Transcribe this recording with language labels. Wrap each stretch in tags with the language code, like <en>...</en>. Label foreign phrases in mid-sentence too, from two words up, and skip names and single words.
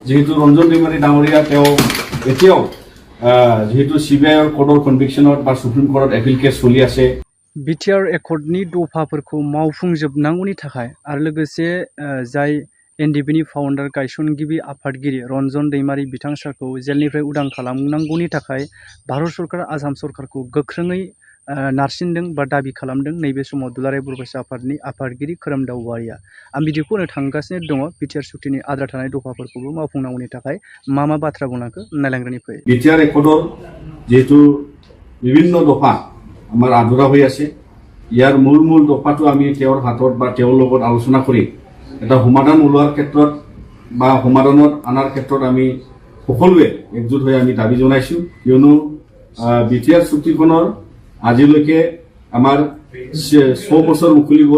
<as>যেহেতু ৰঞ্জন দৈমাৰী ডাঙৰীয়া তেওঁ এতিয়াও যেহেতু</as> <en>CBI court conviction</en> <as>বা</as> <en>Supreme Court appeal case</en> <as>চলি আছে।</as> <en>BTR accord</en> <brx>दफाफोरखौ मावफुंजोबनांगौनि थाखाय आरो लोगोसे जाय एनडिपिनि फाउन्डार गायसनगिरि आफादगिरि रन्जन दैमारी बिथां सारखौ जेलनिफ्राय उदां खालामनांगौनि थाखाय भारत सरकार आसाम सरकारखौ गोख्रोङै नारसिनदों बा दाबि खालामदों नैबे समाव दुलाराय बर' फरायसा आफादनि आफादगिरि खोरोमदाव औवारिया। आं बिदिखौ होनो थांगासिनो दङ बिटिआर सुक्तिनि आद्रा थानाय दफाफोरखौबो मावफुंनांगौनि थाखाय मा मा बाथ्रा बुंनांगौ नायलांग्रोनि फै।</brx> <en>BTR accord</en> <as>যেহেতু বিভিন্ন দফা আমাৰ আধৰুৱা হৈ আছে, ইয়াৰ মূল দফাটো আমি তেওঁৰ হাতত বা তেওঁৰ লগত আলোচনা কৰি এটা সমাধান ওলোৱাৰ ক্ষেত্ৰত বা সমাধানত অনাৰ ক্ষেত্ৰত আমি সকলোৱে একজোট হৈ আমি দাবী জনাইছো। কিয়নো বিটিআৰ চুক্তিখনৰ আজিলৈকে আমাৰ 6 বছৰ উকলি গ'ল।</as>